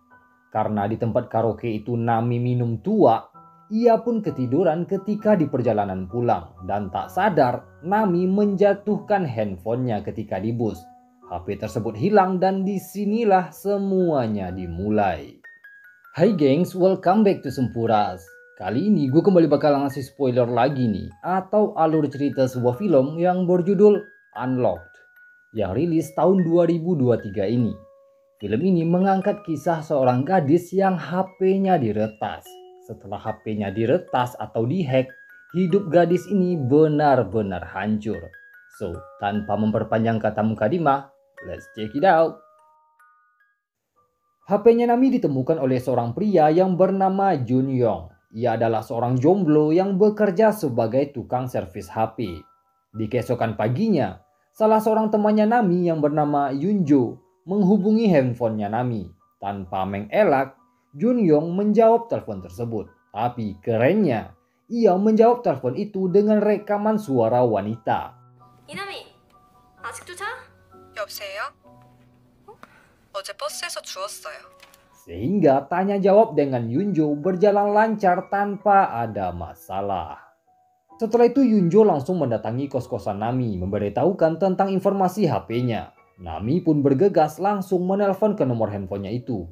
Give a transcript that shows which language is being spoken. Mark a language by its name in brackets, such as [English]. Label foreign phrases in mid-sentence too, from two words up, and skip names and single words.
[Indonesian] Karena di tempat karaoke itu Nami minum tua, ia pun ketiduran ketika di perjalanan pulang. Dan tak sadar, Nami menjatuhkan handphonenya ketika di bus. HP tersebut hilang dan disinilah semuanya dimulai. Hai gengs, [English] welcome back to Sempuras. [Indonesian] Kali ini gue kembali bakal ngasih spoiler lagi nih, atau alur cerita sebuah film yang berjudul Unlocked, yang rilis tahun 2023 ini. Film ini mengangkat kisah seorang gadis yang HP-nya diretas. Setelah HP-nya diretas atau dihack, hidup gadis ini benar-benar hancur. So, tanpa memperpanjang kata mukadimah, [English] let's check it out. [Indonesian] HP-nya Nami ditemukan oleh seorang pria yang bernama Jun Yong. Ia adalah seorang jomblo yang bekerja sebagai tukang servis HP. Di keesokan paginya, salah seorang temannya Nami yang bernama Yunjo menghubungi handphonenya Nami. Tanpa mengelak, Jun Yong menjawab telepon tersebut. Tapi kerennya, ia menjawab telepon itu dengan rekaman suara wanita. [Korean] 이남이, 아직도 자? 여보세요? 어제 버스에서 주웠어요. [Indonesian] Sehingga tanya jawab dengan Yunjo berjalan lancar tanpa ada masalah. Setelah itu Yunjo langsung mendatangi kos-kosan Nami memberitahukan tentang informasi HP-nya. Nami pun bergegas langsung menelpon ke nomor handphonenya itu.